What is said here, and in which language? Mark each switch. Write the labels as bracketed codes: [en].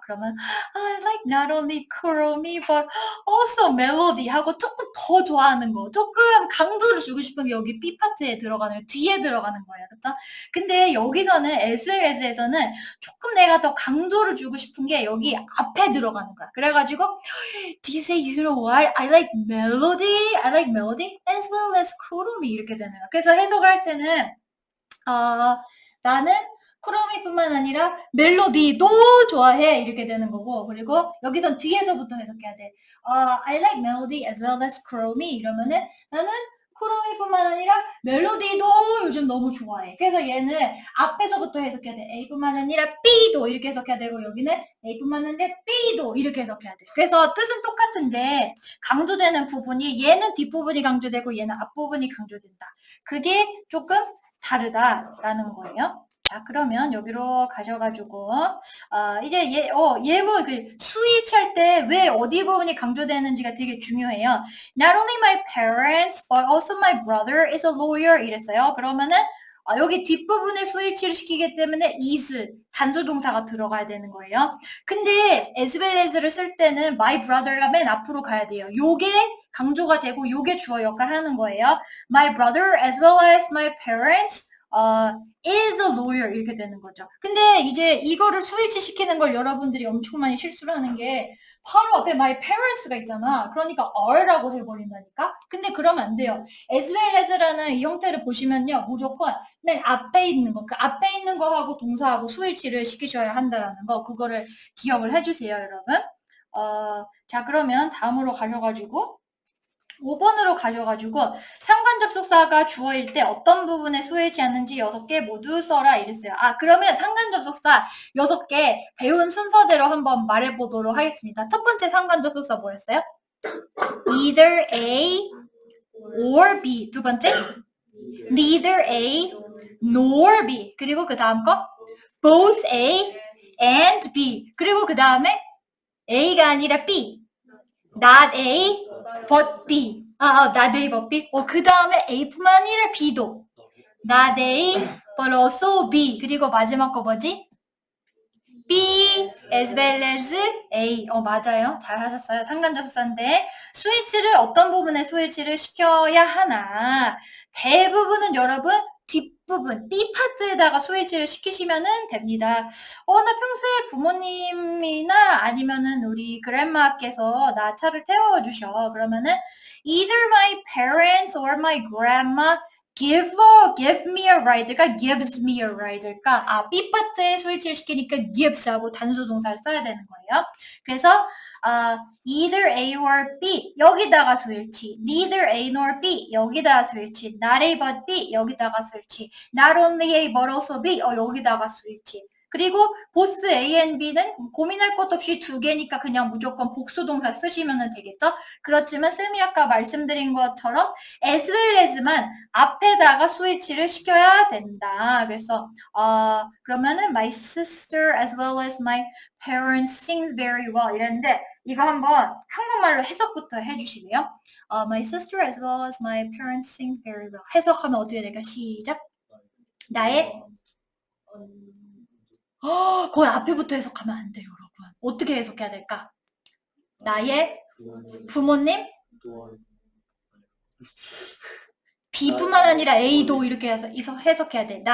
[ko] 그러면 [en] I like not only [ko] 쿠로미 [en] but also [ko] 멜로디 하고 조금 더 좋아하는 거. 조금 강조를 주고 싶은 게 여기 B 파트에 들어가는 거예요. 뒤에 들어가는 거예요. 그쵸? 근데 여기서는 as well as에서는 조금 내가 더 강조를 주고 싶은 게 여기 앞에 들어가는 거야. 그래가지고 [en] She says, you know what? I like melody as well as kuromi [ko] 이렇게 되는 거야. 그래서 해석을 할 때는 나는 쿠로미뿐만 아니라 멜로디도 좋아해 이렇게 되는 거고 그리고 여기선 뒤에서부터 해석해야 돼. [en] I like melody as well as [ko] 쿠로미 이러면은 나는 쿠로미뿐만 아니라 멜로디도 요즘 너무 좋아해. 그래서 얘는 앞에서부터 해석해야 돼. A뿐만 아니라 B도 이렇게 해석해야 되고 여기는 A뿐만 아니라 B도 이렇게 해석해야 돼. 그래서 뜻은 똑같은데 강조되는 부분이 얘는 뒷부분이 강조되고 얘는 앞부분이 강조된다. 그게 조금 다르다라는 거예요. 자, 그러면 여기로 가셔가지고, 이제 예문, 스위치 할 때 왜 어디 부분이 강조되는지가 되게 중요해요. [en] Not only my parents, but also my brother is a lawyer. [ko] 이랬어요. 그러면은, 여기 뒷부분에 스위치를 시키기 때문에 is, 단수동사가 들어가야 되는 거예요. 근데 as well as를 쓸 때는 my brother가 맨 앞으로 가야 돼요. 요게 강조가 되고 요게 주어 역할을 하는 거예요. [en] My brother as well as my parents is a lawyer [ko] 이렇게 되는 거죠. 근데 이제 이거를 스위치 시키는 걸 여러분들이 엄청 많이 실수를 하는 게 바로 앞에 my parents가 있잖아. 그러니까 are라고 해버린다니까. 근데 그러면 안 돼요. as well as라는 이 형태를 보시면요. 무조건 맨 앞에 있는 거, 그 앞에 있는 거하고 동사하고 스위치를 시키셔야 한다라는 거. 그거를 기억을 해주세요, 여러분. 자, 그러면 다음으로 가셔가지고 5번으로 가셔가지고 상관 접속사가 주어일 때 어떤 부분에 수일치 않는지 6개 모두 써라 이랬어요. 그러면 상관 접속사 6개 배운 순서대로 한번 말해보도록 하겠습니다. 첫 번째 상관 접속사 뭐였어요? [en] Either A or B. [ko] 두 번째 [en] neither A nor B. 그리고 그 다음 거 both A and B. [ko] 그리고 그 다음에 A가 아니라 B. [en] Not A but B. not A but B. [ko] 그 다음에 A뿐만 아니라 B도. [en] Not A but also B. [ko] 그리고 마지막 거 뭐지? [en] B as well as A. [ko] 맞아요. 잘 하셨어요. 상관접속사인데 스위치를 어떤 부분에 스위치를 시켜야 하나. 대부분은 여러분 뒷부분 B 파트에다가 스위치를 시키시면 됩니다. 나 평소에 부모님이나 아니면은 우리 그랜마께서 나 차를 태워주셔. 그러면은 [en] either my parents or my grandma give me a ride가 gives me a ride가 [ko] B 파트에 스위치를 시키니까 gives하고 단수 동사를 써야 되는 거예요. 그래서 either A or B 여기다가 스위치, neither A nor B 여기다가 스위치, not A but B 여기다가 스위치, not only A but also B 여기다가 스위치. 그리고 보스 A and B는 고민할 것 없이 두 개니까 그냥 무조건 복수동사 쓰시면 되겠죠? 그렇지만 쌤이 아까 말씀드린 것처럼 as well as만 앞에다가 스위치를 시켜야 된다. 그래서 그러면은 [en] my sister as well as my parents sings very well [ko] 이랬는데 이거 한번 한국말로 해석부터 해주시고요. [en] My sister as well as my parents sings very well. [ko] 해석하면 어떻게 될까? 시작. 나의 거의 앞에부터 해석하면 안 돼요, 여러분. 어떻게 해석해야 될까? 나의 부모님 B뿐만 아니라 A도 이렇게 해석해야 돼.